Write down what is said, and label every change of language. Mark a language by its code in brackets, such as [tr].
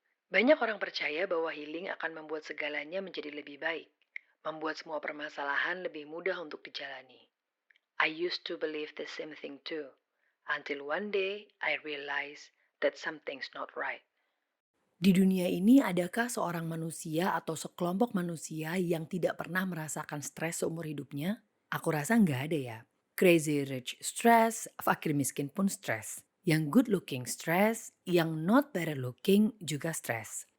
[id] Banyak orang percaya bahwa healing akan membuat segalanya menjadi lebih baik, membuat semua permasalahan lebih mudah untuk dijalani. [en] I used to believe the same thing too, until one day I realized that something's not right. [id] Di dunia ini adakah seorang manusia atau sekelompok manusia yang tidak pernah merasakan stres seumur hidupnya? Aku rasa nggak ada ya. [en] Crazy rich stress, [id] fakir miskin pun stres. Yang [en] good looking stress, [id] yang [en] not better looking [id] juga stres.